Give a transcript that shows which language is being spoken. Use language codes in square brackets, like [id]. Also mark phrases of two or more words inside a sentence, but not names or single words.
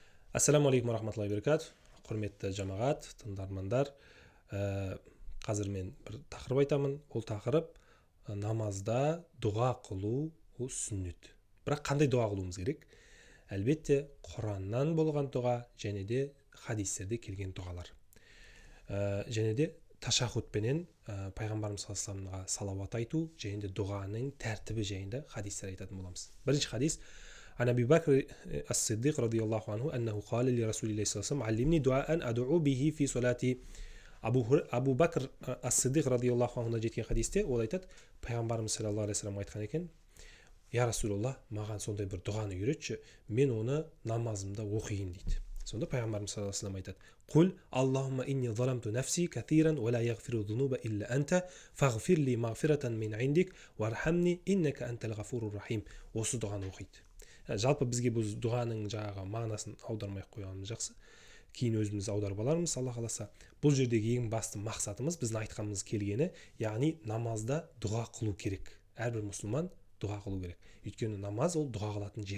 [ar] السلام عليكم رحمة الله بركاته. [kk] Құрметті жамағат, тыңдармандар. Қазір мен бір тақырып айтамын. Ол тақырып намазда дұға қылу, ол сүннет. Бірақ қандай дұға қылуымыз керек? Әлбетте, Құраннан болған дұға және де хадистерде келген дұғалар. Және де ташахудпенен пайғамбарымыз [ar] صلى الله عليه [kk] салауат айту және де дұғаның тәртібі жайында хадистер айтатын боламыз. Бірінші хадис: [ar] عن أبي بكر الصديق رضي الله عنه أنه قال لرسول الله صلى الله عليه وسلم علمني دعاء أدعو به في صلاتي. [kk] Абу Бәкір ас-Сиддиқ радиаллаху анхудан жеткен хадисте ол айтады, пайғамбарымыз [ar] صلى الله عليه وسلم [kk] айтқан екен: [ar] يا رسول الله, [kk] маған сондай бір дұғаны үйретші, мен оны намазымда оқиын дейді. Сонда пайғамбарымыз [ar] صلى الله عليه وسلم айтады: قل اللهم إني ظلمت نفسي كثيرا ولا يغفر الذنوب إلا أنت فاغفر لي مغفرة من عندك وارحمني إنك أنت الغفور الرحيم. [kk] Осы дұғаны оқиды. Жалпы бізге бұл дұғаның жаңағы мағынасын аудармай қойғанымыз жақсы. Кейін өзіміз аударып алармыз, Алла қаласа. Бұл жердегі ең басты мақсатымыз, біздің айтқанымыз келгені, яғни намазда дұға қылу керек. Әрбір мұсылман дұға қылу керек. Өйткені намаз ол дұға қылатын жер.